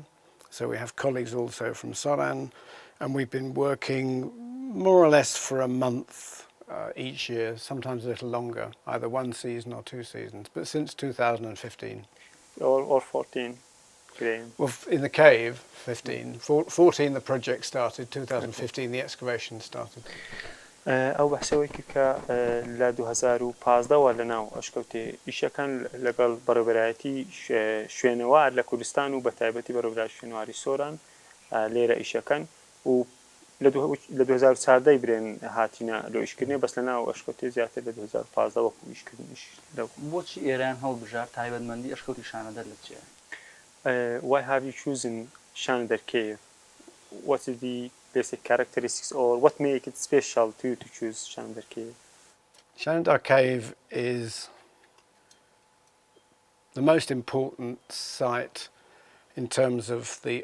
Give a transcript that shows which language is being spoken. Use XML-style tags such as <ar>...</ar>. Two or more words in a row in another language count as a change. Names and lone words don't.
<en>So we have colleagues also from Soran, and we've been working more or less for a month each year, sometimes a little longer, either one season or 2 seasons, but since 2015. Or 14. Well, in the cave, 15. 14 the project started, 2015 the excavation started.</en> <ckb>ئەو بەحسەوەی کە لە 2015 وە لەناو ئەشکەوتێ ئیشەکان لەگەڵ بەڕێوەبەرایەتی شوێنەوار لە کوردستان و بەتایبەتی بەڕێوەبەرای شوێنەواری سۆران لێرە ئیشەکەن و لە 2014 برێن هاتینە لۆ ئیشکردنێ بەس لەناو ئەشکەوتێ زیاتر لە 2015 وەکو ئیشکردنیش بۆچی ئێران هەڵبژار تایبەتمەندی ئەشکەوتی شانەدەر لە چیە؟</ckb> <en>Why have you chosen Shanadar Cave? What is the basic characteristics or what make it special to you to choose Shanadar Cave? Shanadar Cave is the most important site in terms of the</en>